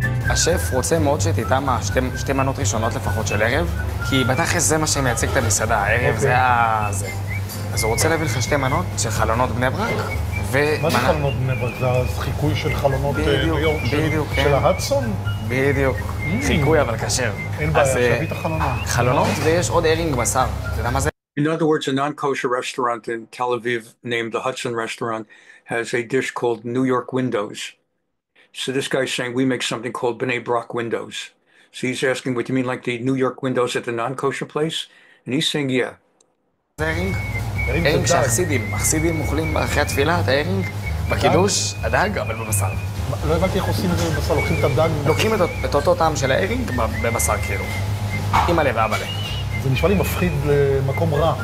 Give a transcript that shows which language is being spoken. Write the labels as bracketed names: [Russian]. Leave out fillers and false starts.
[Hebrew] השף רוצה מאוד שתיתם שתי מנות ראשונות לפחות של ערב, כי בתכלס זה מה שמייצג את המסעדה, הערב זה זה. אז הוא רוצה להביא לך שתי מנות של חלונות בני ברק, מה זה חלונות בני ברק? זה חיקוי של חלונות ניו יורק של ההדסון? בדיוק, חיקוי אבל כשר. אין בעיה, שביא את החלונות. חלונות ויש עוד ערינג בשר, אתה יודע מה זה? [English] In other words, a non-kosher restaurant in Tel Aviv named the Hudson Restaurant has a dish called New York Windows. So this guy's saying we make something called Bnei Brak windows. So he's asking, what do you mean, like the New York windows at the non-kosher place? And he's saying, yeah. [Hebrew] זה ארינג? ארינג שהחסידים אוכלים אחרי התפילה, את הארינג, בקידוש, הדג, אבל בבשר. לא הבנתי איך עושים את זה בבשר, לוקחים את הדג? לוקחים את אותו טעם של הארינג בבשר כאילו. אמא לב ואבא לב. זה נשמע לי מפחיד למקום רע.